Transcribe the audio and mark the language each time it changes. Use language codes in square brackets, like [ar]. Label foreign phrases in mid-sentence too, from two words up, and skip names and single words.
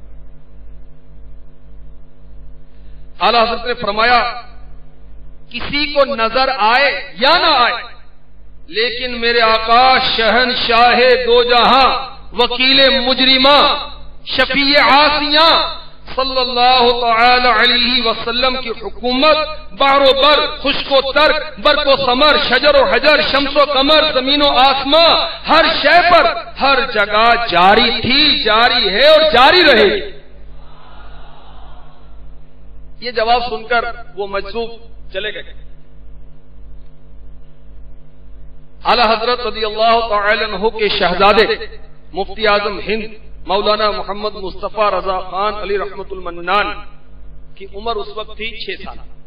[ur] اعلی حضرت نے فرمایا کسی کو نظر آئے یا نہ آئے لیکن میرے آقا شہنشاہ دو جہاں وکیل مجرمہ شفیع عاصیاں [ar] صلی اللہ تعالی علیہ وسلم [ur] کی حکومت بحر و بر، خشک و ترک، برق و ثمر، شجر و حجر، شمس و قمر، زمین و آسمان، ہر شے پر ہر جگہ جاری تھی، جاری ہے اور جاری رہے گی. یہ جواب سن کر وہ مجذوب چلے گئے. اعلی حضرت [ar] رضی اللہ تعالی عنہ [ur] کے شہزادے مفتی اعظم ہند مولانا محمد مصطفیٰ رضا خان [ar] علی رحمت المنان [ur] کی عمر اس وقت تھی 6 سال.